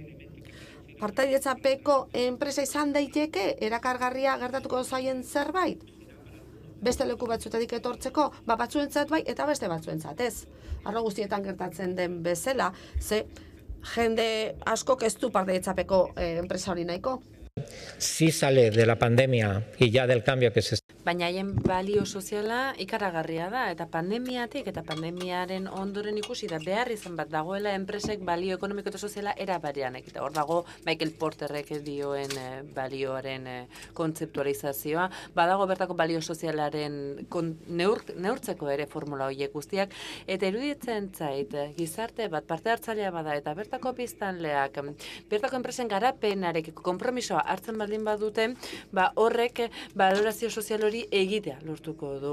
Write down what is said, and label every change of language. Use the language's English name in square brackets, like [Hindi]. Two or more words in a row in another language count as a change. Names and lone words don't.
[Basque] Partaidetzapeko enpresa izan daiteke, erakargarria gertatuko zaien zerbait? Beste leku batzuetatik etortzeko, batzuentzat bai, eta beste batzuentzat ez. Arlo guztietan gertatzen den bezala, ze jende askok ez du partaidetzapeko enpresa hori nahiko. [Spanish] Sí sale de la pandemia y ya del cambio que se está. [Basque] Baina haien balio soziala ikaragarria da, eta pandemiatik eta pandemiaren ondoren ikusi da behar izan bat dagoela enpresek balio ekonomiko eta soziala era barean. Eta hor dago Michael Porterrek dioen balioaren kontzeptualizazioa, badago bertako balio sozialaren neurtzeko ere formula horiek guztiak, eta iruditzen zait gizarte bat parte hartzailea bada eta bertako biztanleak, bertako enpresen garapenarekiko konpromisoa hartzen baldin badute, horrek balorazio sozial hori egitea lortuko du.